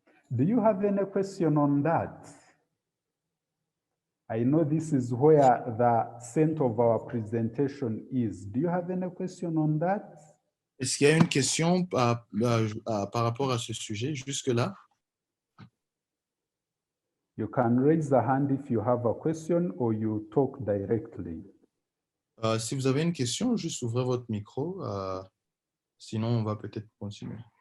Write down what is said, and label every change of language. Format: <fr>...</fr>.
<en>Do you have any question on that? I know this is where the center of our presentation is. Do you have any question on that?</en> <fr>Est-ce qu'il y a une question par rapport à ce sujet jusque-là?</fr> <en>You can raise the hand if you have a question or you talk directly.</en> <fr>Si vous avez une question, juste ouvrez votre micro. Sinon, on va peut-être continuer.</fr>